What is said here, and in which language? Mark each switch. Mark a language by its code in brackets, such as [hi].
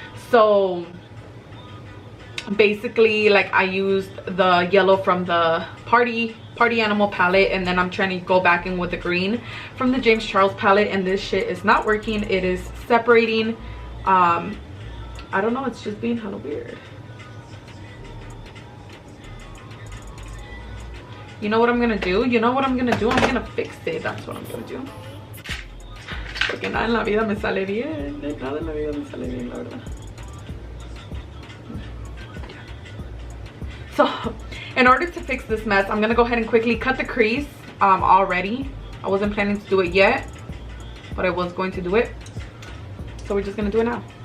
[en] So basically, like, I used the yellow from the Party Animal palette, and then I'm trying to go back in with the green from the James Charles palette, and this shit is not working. It is separating. I don't know, it's just being hella weird. You know what I'm gonna do? I'm gonna fix it. That's what I'm gonna do. [es] Porque nada en la vida me sale bien. Nada en la vida me sale bien, la verdad. [en] So in order to fix this mess, I'm gonna go ahead and quickly cut the crease already. I wasn't planning to do it yet, but I was going to do it. So we're just gonna do it now.